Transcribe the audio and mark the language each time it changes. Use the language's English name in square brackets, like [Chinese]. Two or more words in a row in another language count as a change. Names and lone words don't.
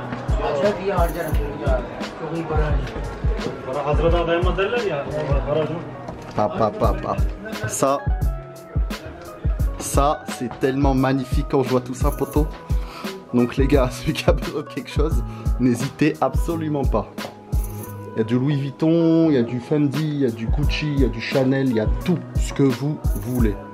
[Turkish] Çok iyi harcarım ya. Çok iyi para. Para hazırda dayanmaz derler ya. Para harcama. [French] Ça c'est tellement magnifique quand je vois tout ça, poto. Donc les gars, celui qui a besoin de quelque chose, n'hésitez absolument pas. Il y a du Louis Vuitton, il y a du Fendi, il y a du Gucci, il y a du Chanel, il y a tout ce que vous voulez.